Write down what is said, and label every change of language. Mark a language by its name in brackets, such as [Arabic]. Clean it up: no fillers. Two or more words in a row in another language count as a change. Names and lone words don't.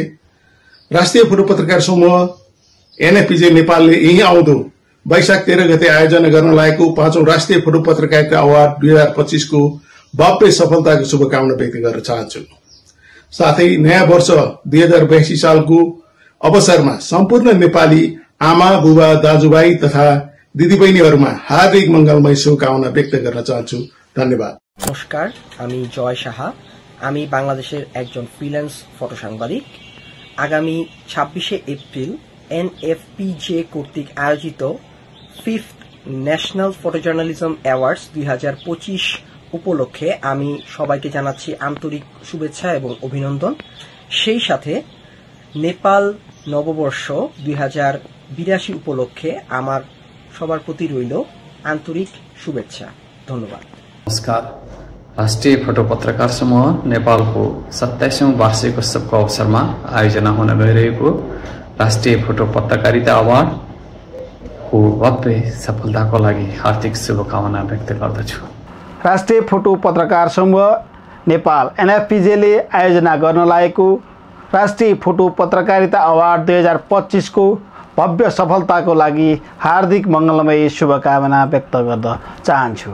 [Nepali] राष्ट्रिय फोटो पत्रकार समूह एनएफपीजे नेपालले यही आउँदो वैशाख 13 गते आयोजना गर्न लागेको 5औं राष्ट्रिय फोटो पत्रकारिता अवार्ड 2025 को भव्य सफलताको शुभकामना व्यक्त गर्न चाहन्छु। साथै नयाँ वर्ष 2082 सालको अवसरमा सम्पूर्ण नेपाली आमा बुबा दाजुभाइ तथा दिदीबहिनीहरूमा हार्दिक मंगलमय शुभकामना व्यक्त गर्न चाहन्छु। धन्यवाद। [Bangla] नमस्कार, আমি জয় সাহা। আমি বাংলাদেশের একজন ফ্রিল্যান্স ফটো সাংবাদিক। আগামী 26শে এপ্রিল এনএফপিজে কর্তৃক আয়োজিত 5th ন্যাশনাল ফটো জার্নালিজম অ্যাওয়ার্ডস 2025 উপলক্ষে আমি সবাইকে জানাচ্ছি আন্তরিক শুভেচ্ছা এবং অভিনন্দন। সেই সাথে নেপাল নববর্ষ 2082 উপলক্ষে আমার সবার প্রতি রইল আন্তরিক শুভেচ্ছা। ধন্যবাদ। [Nepali] नमस्कार, राष्ट्रिय फोटो पत्रकार समूह नेपालको 27औं वार्षिक उत्सवको अवसरमा आयोजना हुन गइरहेको राष्ट्रिय फोटो पत्रकारिता अवार्डको भव्य सफलताको लागि हार्दिक शुभकामना व्यक्त गर्दछु। राष्ट्रिय फोटो पत्रकार समूह नेपाल एनएफपीजेले आयोजना गर्न लागेको राष्ट्रिय फोटो पत्रकारिता अवार्ड 2025 को भव्य सफलताको लागि हार्दिक मङ्गलमय शुभकामना व्यक्त गर्न चाहन्छु।